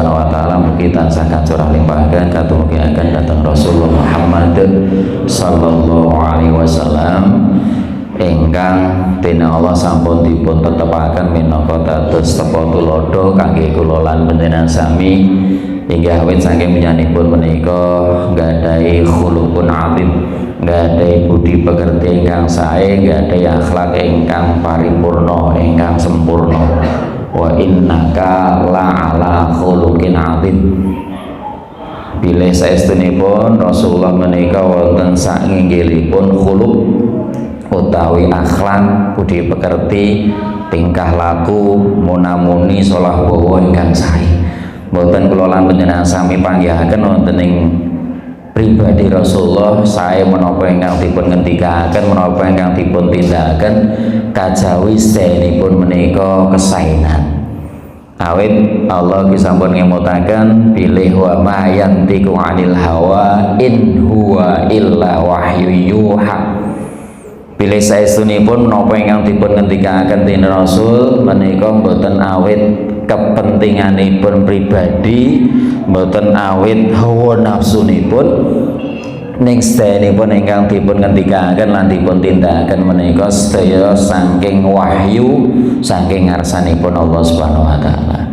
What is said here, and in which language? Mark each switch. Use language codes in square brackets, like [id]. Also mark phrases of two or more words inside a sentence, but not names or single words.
[ar] وتعالى [jv] mugi tansah kacurah limpahaken katumugiaken dhateng Rasulullah Muhammad [ar] صلى الله عليه وسلم [jv] ingkang dene Allah sampun dipun tetepaken minangka dados tepa tulodo kangge kula lan panjenengan sami inggih awit saking penyanipun menika nggadahi [ar] خلق عظيم, [jv] nggadahi budi pekerti ingkang sae, nggadahi akhlak ingkang paripurna ingkang sempurna. [ar] وإنك لعلى خلق عظيم. [jv] Bilih saestunipun Rasulullah menika wonten sainggilipun khuluq utawi akhlak, budi pekerti, tingkah laku, munamuni salah bawa ingkang sae. Mboten kula lan panjenengan sami panggihaken wonten ing pribadi Rasulullah sae menapa ingkang dipun ngendikaken, menapa ingkang dipun tindakaken kajawi saenipun menika kesaenan. Awit Allah sampun ngemutaken bilih [ar] وما ينطق عن الهوى إن هو إلا وحي يوحى. [jv] Bilih saestunipun menapa ingkang dipun ngendikaken dening Rasul menika mboten awit kepentinganipun pribadi, mboten awit hawa nafsunipun, ning sedayanipun ingkang dipun ngendikaken lan dipun tindakaken menika sedaya saking wahyu saking ngarsanipun Allah [ar] سبحانه وتعالى.